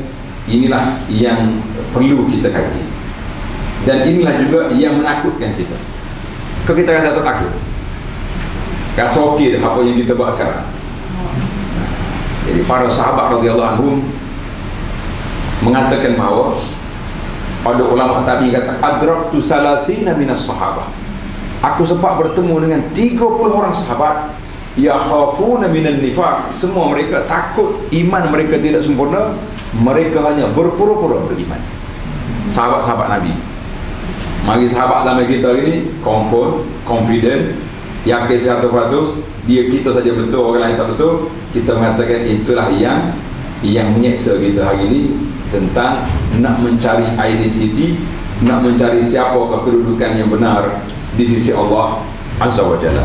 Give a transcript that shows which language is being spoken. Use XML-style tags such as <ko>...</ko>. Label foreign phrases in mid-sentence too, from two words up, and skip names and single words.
<ms>Inilah yang perlu kita kaji, dan inilah juga yang menakutkan kita. Kalau kita rasa takut, rasa okey dah apa yang kita buat sekarang. Jadi para sahabat</ms> <ar>رضي الله عنهم</ar> <ms>mengatakan bahawa, ada ulama tabi'in kata,</ms> <ar>أدركت ثلاثين من الصحابة,</ar> <ms>aku sempat bertemu dengan 30 orang sahabat,</ms> <ar>يخافون من النفاق,</ar> <ms>semua mereka takut iman mereka tidak sempurna, mereka hanya berpura-pura beriman. Sahabat-sahabat Nabi. Mari sahabat zaman kita ini confident, yakin 100%, dia kita saja betul, orang lain tak betul, kita mengatakan itulah yang menyeksa kita hari ini, tentang nak mencari identiti, nak mencari siapakah kedudukan yang benar di sisi Allah</ms> <ar>عز وجل.</ar>